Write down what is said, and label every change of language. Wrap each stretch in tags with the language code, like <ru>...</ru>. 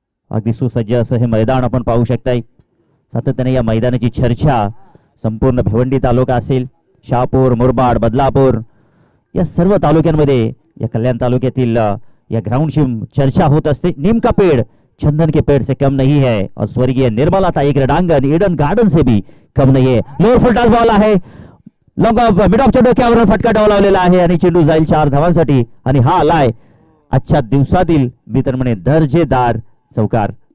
<mr>अगदी सुसज्ज असं हे मैदान आपण पाहू शकताय. सातत्याने या मैदानाची चर्चा संपूर्ण भिवंडी तालुका असेल, शहापूर, मुरबाड, बदलापूर या सर्व तालुक्यांमध्ये या कल्याण तालुक्यातील या ग्राउंडची चर्चा होत असते.</mr> <hi>नीम का पेड़ चंदन के पेड़ से कम नहीं है और स्वर्गीय निर्मला ताई क्रीडांगण ईडन गार्डन से भी कम नहीं है.</hi> <mr>लोअर फुलटॉस बॉल आहे, लॉंग ऑफ मिड ऑफच्या डोक्यावरून फटका डावलावलेला आहे आणि चेंडू जाईल 4 धावांसाठी. आणि हा आलाय आजच्या दिवसातील मी तर म्हणे दर्जेदार चौकार.</mr>